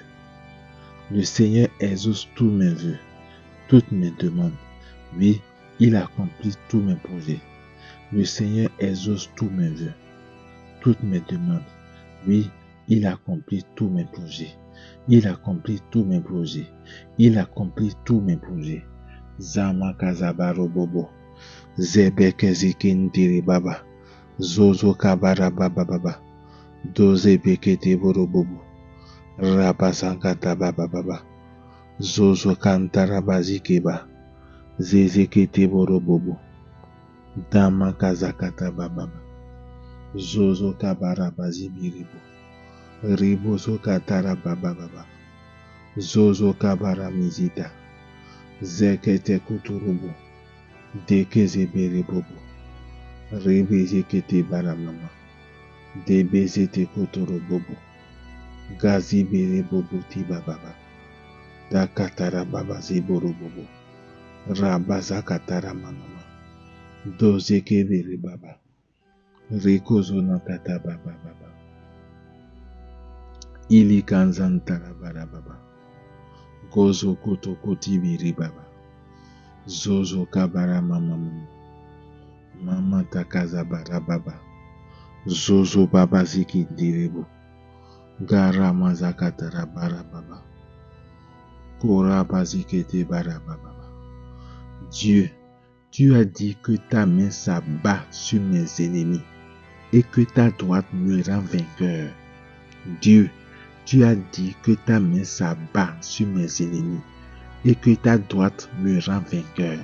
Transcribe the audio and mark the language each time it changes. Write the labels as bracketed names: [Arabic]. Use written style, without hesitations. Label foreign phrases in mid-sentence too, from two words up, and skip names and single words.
[French] Le Seigneur exauce tous mes vœux, toutes mes demandes. Oui, il accomplit tous mes projets. Le Seigneur exauce tous mes vœux, toutes mes demandes. Oui, il accomplit tous mes projets. Il accomplit tous mes projets. Il accomplit tous mes projets. Zama kazabaro bobo. Zebeke zikintiri baba. Zozo kabara baba. Doze bekete boro bobo. Rabasankata baba. Zozo kantara bazikeba. Zezekete boro bobo. Dama kazakata baba. Zozo kabara bazibiribo. Ribozo katara baba. Zozo kabara mizita. Zekete kuturubo. Dekeze bere bobo. Rebezekete baramama. Debezete kuturu bobo. Gazi bere bobo tiba baba. Dakatara baba ziboro bobo. Rabaza katara mama. Dozeke bere baba. Rekozo nakata baba. Ili kanzantara bara baba. Gozo koto koti biri baba. Zozo kabara mama. Mama takaza bara baba. Zozo baba ziki direbo. Gara mazakatara bara baba. Kora bazikete bara baba. Dieu, tu as dit que ta main s'abat sur mes ennemis et que ta droite me rend vainqueur. Dieu, tu as dit que ta main s'abat sur mes ennemis et que ta droite me rend vainqueur.